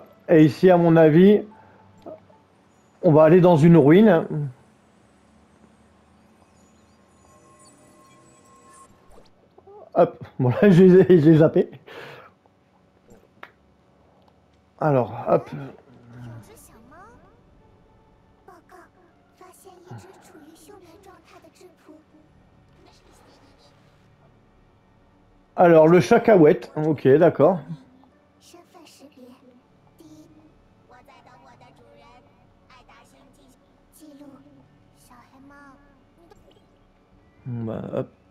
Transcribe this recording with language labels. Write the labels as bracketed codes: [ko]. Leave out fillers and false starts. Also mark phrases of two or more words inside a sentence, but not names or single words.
[fr] Et ici, à mon avis, on va aller dans une ruine. Hop, bon là, j'ai zappé. Alors, hop. [zh] 有只小猫。报告，发现一只处于休眠状态的质谱。 [fr] Alors, le cacahuète. Ok, d'accord. [zh] 身份识别，第一，我在等我的主人，爱达星记录，小黑猫，你的 [fr] Bon, bah, hop.